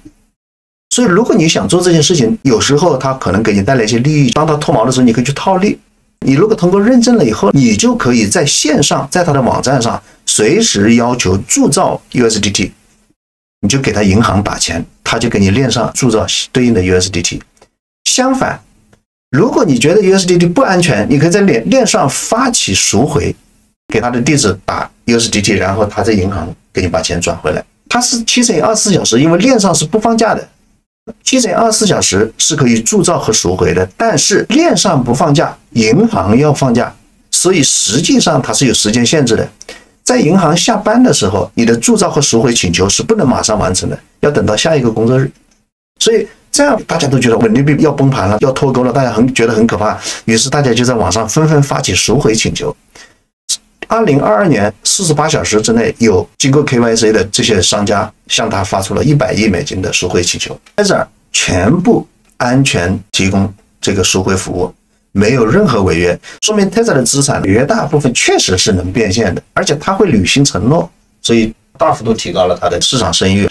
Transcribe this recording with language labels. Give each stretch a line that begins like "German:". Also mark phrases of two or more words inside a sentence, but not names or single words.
Chinese: 所以如果你想做這件事情，有時候它可能給你帶來一些利益，當它脫錨的時候，你可以去套利。你如果通過認證了以後，你就可以在線上，在它的網站上隨時要求鑄造 USDT， 你就給他銀行打錢，他就給你鏈上鑄造對應的 USDT。相反，如果你覺得 USDT 不安全，你可以在鏈上發起贖回，給他的地址打 USDT， 然後他在銀行給你把錢轉回來。它是7×24小時，因為鏈上是不放假的。7×24小時是可以鑄造和贖回的，但是鏈上不放假，銀行要放假，所以實際上它是有時間限制的。在銀行下班的时候，你的鑄造和贖回請求是不能馬上完成的，要等到下一個工作日。所以這樣大家都覺得穩定幣要崩盤了，要脫鈎了，大家覺得很可怕，於是大家就在網上紛紛發起贖回請求。2022年48小時之內，有經過 KYC 的這些商家向他發出了100億美金的贖回請求，在這兒全部安全提供這個贖回服務，沒有任何違約，說明 Tether 的資產絕大部分確實是能變現的，而且他會履行承諾，所以大幅度提高了他的市場聲譽。